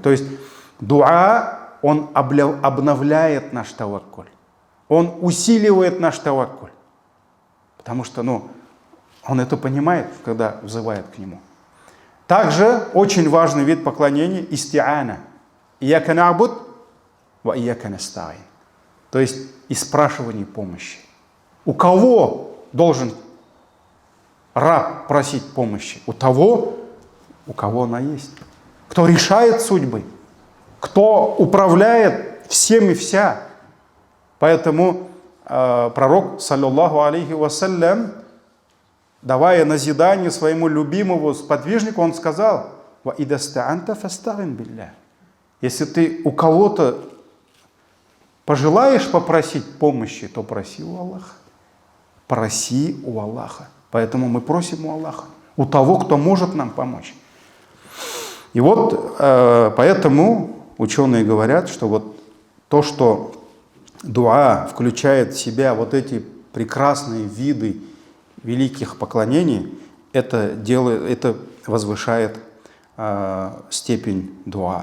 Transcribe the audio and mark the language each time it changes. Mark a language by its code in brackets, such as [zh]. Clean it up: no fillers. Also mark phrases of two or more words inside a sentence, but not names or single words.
[ru] То есть дуа, он обновляет наш таваккуль. Он усиливает наш таваккуль. Потому что, он это понимает, когда взывает к нему. Также очень важный вид поклонения – исти'ана. [ar] إياك نعبد وإياك نستعين. [ru] То есть и спрашивание помощи. У кого должен раб просить помощи? У того, у кого она есть. Кто решает судьбы, кто управляет всем и вся. Поэтому пророк, [ar] صلى الله عليه وسلم, [ru] давая назидание своему любимому сподвижнику, он сказал: [ar] «وإذا استعنت فاستعن بالله». [ru] Если ты у кого-то пожелаешь попросить помощи, то проси у Аллаха. Проси у Аллаха. Поэтому мы просим у Аллаха, у того, кто может нам помочь. И вот поэтому ученые говорят, что вот то, что дуа включает в себя вот эти прекрасные виды великих поклонений, это возвышает степень дуа.